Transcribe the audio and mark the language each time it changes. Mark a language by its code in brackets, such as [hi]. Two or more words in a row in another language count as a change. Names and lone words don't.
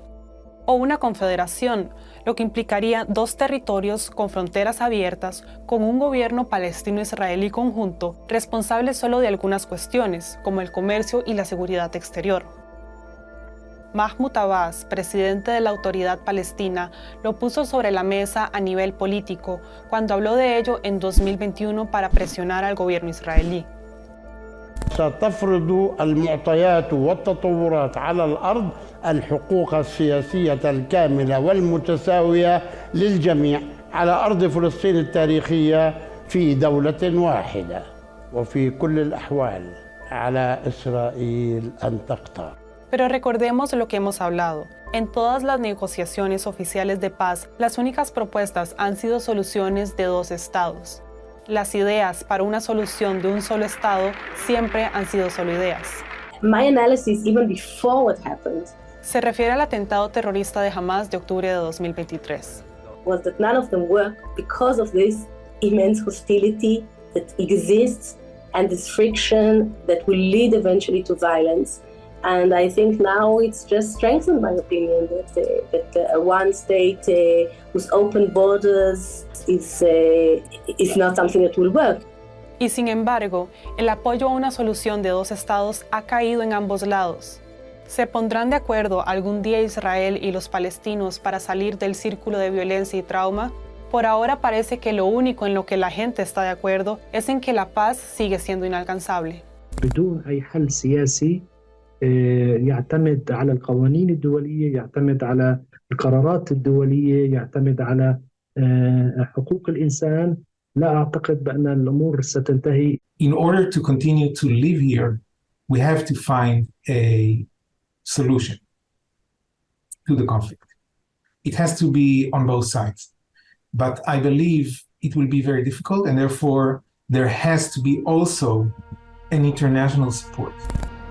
[es] O una confederación, lo que implicaría dos territorios con fronteras abiertas, con un gobierno palestino-israelí conjunto, responsable solo de algunas cuestiones, como el comercio y la seguridad exterior. Mahmoud Abbas, presidente de la Autoridad Palestina, lo puso sobre la mesa a nivel político cuando habló de ello en 2021 para presionar al gobierno israelí. [ar] ستفرض المعطيات والتطورات على الأرض الحقوق السياسية الكاملة والمتساوية للجميع على أرض فلسطين التاريخية في دولة واحدة وفي كل الأحوال على إسرائيل أن تقطع. [es] Pero recordemos lo que hemos hablado. En todas las negociaciones oficiales de paz, las únicas propuestas han sido soluciones de dos estados. Las ideas para una solución de un solo Estado siempre han sido solo ideas. [en] My analysis, even before what happened, [es] Se refiere al atentado terrorista de Hamas de octubre de 2023. [en] was that none of them work because of this immense hostility that exists and this friction that will lead eventually to violence. And I think now it's just strengthened my opinion that a one state with open borders is not something that will work. [es] Y sin embargo, el apoyo a una solución de dos estados ha caído en ambos lados. ¿Se pondrán de acuerdo algún día Israel y los palestinos para salir del círculo de violencia y trauma? Por ahora parece que lo único en lo que la gente está de acuerdo es en que la paz sigue siendo inalcanzable. [ar] بدون أي حل سياسي يعتمد على القوانين الدولية، يعتمد على القرارات الدولية، يعتمد على حقوق الإنسان. لا أعتقد بأن الأمور ستنتهي. [en] In order to continue to live here, we have to find a solution to the conflict. It has to be on both sides. But I believe it will be very difficult, and therefore there has to be also an international support.